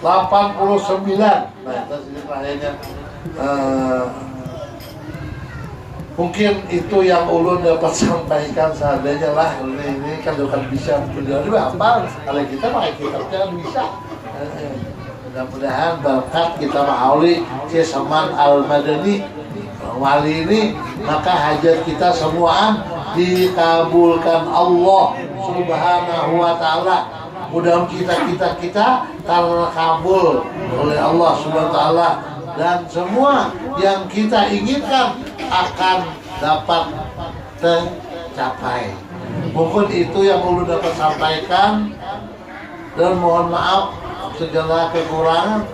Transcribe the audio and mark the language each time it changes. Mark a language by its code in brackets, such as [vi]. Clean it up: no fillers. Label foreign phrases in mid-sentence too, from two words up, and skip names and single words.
[bjn] Nah, itu sini terakhirnya. Mungkin itu yang ulun dapat sampaikan seadanya lah. Ini kan bukan bisa beliau juga apa? Kalau kita pakai kitabnya kan bisa. Mudah-mudahan berkat kita mahauli Syekh Saman Al-Madani wali ini, maka hajat kita semuaan dikabulkan Allah [ar] سبحانه وتعالى. [bjn] Mudah-mudahan kita terkabul oleh Allah [ar] سبحانه وتعالى, [bjn] dan semua yang kita inginkan akan dapat tercapai. Mungkin itu yang ulun dapat sampaikan, dan mohon maaf segala kekurangan.